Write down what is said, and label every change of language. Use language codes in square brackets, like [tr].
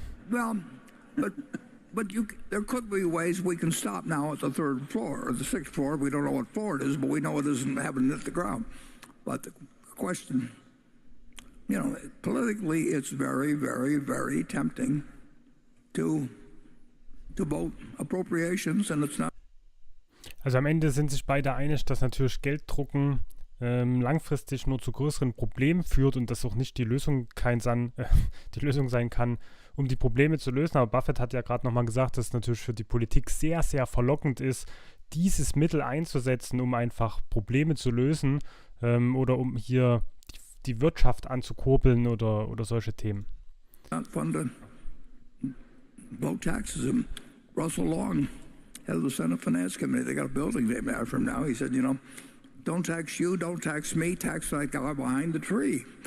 [en] Well, but there could be ways we can stop now at the third floor or the sixth floor. We don't know what floor it is, but we know it isn't having hit the ground. But the question, politically, it's very, very, very tempting to vote appropriations, and it's not. [de] Also am Ende sind sich beide einig, dass natürlich Gelddrucken langfristig nur zu größeren Problemen führt und das auch nicht die Lösung sein kann, um die Probleme zu lösen. Aber Buffett hat ja gerade nochmal gesagt, dass es natürlich für die Politik sehr, sehr verlockend ist, dieses Mittel einzusetzen, um einfach Probleme zu lösen oder um hier die Wirtschaft anzukurbeln oder solche Themen. [en] Low taxes. Russell Long, head of the Senate Finance Committee, they got a building named after him now. He said, don't tax you, don't tax me, tax that guy behind the tree.